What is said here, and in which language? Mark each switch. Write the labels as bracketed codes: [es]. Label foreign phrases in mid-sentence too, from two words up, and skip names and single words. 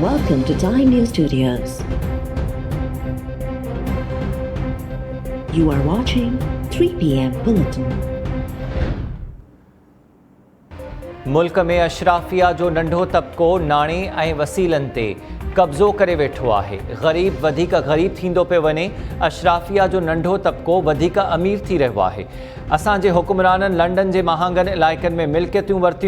[en] Welcome to Time News Studios. You are watching 3 p.m. Bulletin. [sd] मुल्क में अशराफिया जो नंढो तबको नाणे ऐं वसीलनि ते कब्ज़ो करे वेठो आहे। ग़रीब वधीक ग़रीब थींदो पियो वञे, अशराफिया जो नंढो तबको वधीक अमीर थी रहियो आहे। असांजे हुक्मराननि लंडन जे महांगनि इलाइक़नि में मिल्कियतूं वरितियूं।